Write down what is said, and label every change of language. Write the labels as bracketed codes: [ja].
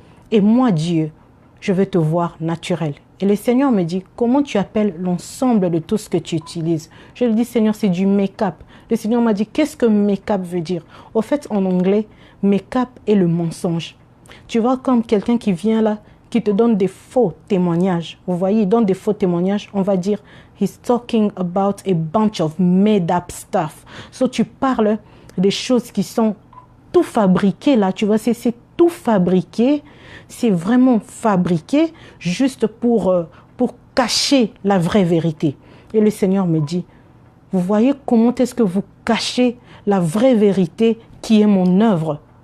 [fr] Et moi, Dieu, je veux te voir naturelle. Et le Seigneur me dit, comment tu appelles l'ensemble de tout ce que tu utilises? Je lui dis, Seigneur, c'est du make-up. Le Seigneur m'a dit, qu'est-ce que make-up veut dire? Au fait, en anglais, make-up est le mensonge. Tu vois, comme quelqu'un qui vient là, qui te donne des faux témoignages. Vous voyez, il donne des faux témoignages. On va dire, [en] he's talking about a bunch of made-up stuff. [fr] So, tu parles des choses qui sont tout fabriquées là. Tu vois, c'est tout fabriqué. C'est vraiment fabriqué juste pour cacher la vraie vérité. Et le Seigneur me dit, vous voyez comment est-ce que vous cachez la vraie vérité qui est mon œuvre?